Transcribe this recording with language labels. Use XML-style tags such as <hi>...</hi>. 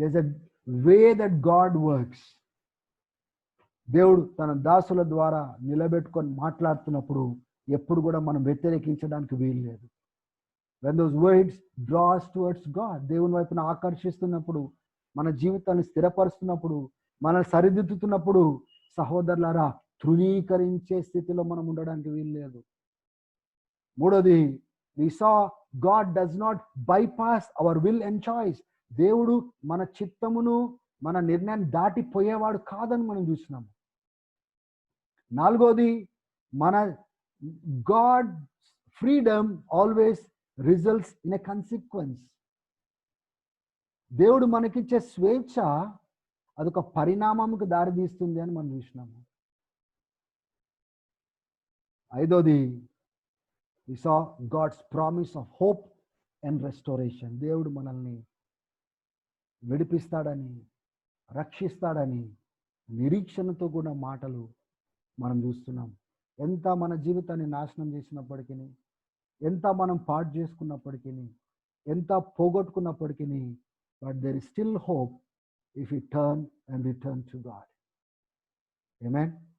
<en>There is a way that God works.</en> <te>దేవుడు తన దాసుల ద్వారా నిలబెట్టుకొని మాట్లాడుతున్నప్పుడు ఎప్పుడు కూడా మనం వ్యతిరేకించడానికి వీలు లేదు.</te> <en>when those words draw us towards God,</en> <te>దేవుని వైపున ఆకర్షిస్తున్నప్పుడు, మన జీవితాన్ని స్థిరపరుస్తున్నప్పుడు, మనల్ని సరిదిద్దుతున్నప్పుడు, సహోదరులారా, తృణీకరించే స్థితిలో మనం ఉండడానికి వీలు లేదు. మూడోది,</te> <en>we saw God does not bypass our will and choice.</en> <te>దేవుడు మన చిత్తమును, మన నిర్ణయాన్ని దాటిపోయేవాడు కాదని మనం చూసినాము. నాలుగోది, మన</te> <en>God freedom always results in a consequence.</en> <te>దేవుడు మనకిచ్చే స్వేచ్ఛ అదొక పరిణామంకు దారితీస్తుంది అని మనం చూసినాము. ఐదోది</te> <en>we saw God's promise of hope and restoration.</en> <te>దేవుడు మనల్ని విడిపిస్తాడని, రక్షిస్తాడని నిరీక్షణతో కూడా మాటలు మనం చూస్తున్నాం. ఎంత మన జీవితాన్ని నాశనం చేసినప్పటికీ, ఎంత మనం పాడు చేసుకున్నప్పటికీ, ఎంత పోగొట్టుకున్నప్పటికీ,</te> <en>But there is still hope if we turn and return to God. Amen.</en>